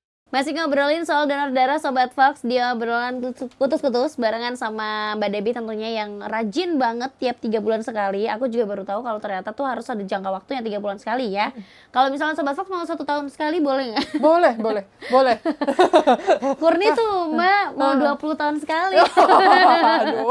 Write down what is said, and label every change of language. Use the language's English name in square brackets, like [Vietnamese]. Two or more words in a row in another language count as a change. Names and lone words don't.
[Indonesian] Masih ngobrolin soal donor darah Sobat Fox, dia obrolan kutus-kutus barengan sama Mbak Debbie tentunya yang rajin banget tiap 3 bulan sekali. Aku juga baru tahu kalau ternyata tuh harus ada jangka waktunya 3 bulan sekali ya. Kalau misalnya Sobat Fox mau 1 tahun sekali boleh nggak? Boleh. Kurni tuh Mbak mau 20 tahun sekali. Aduh.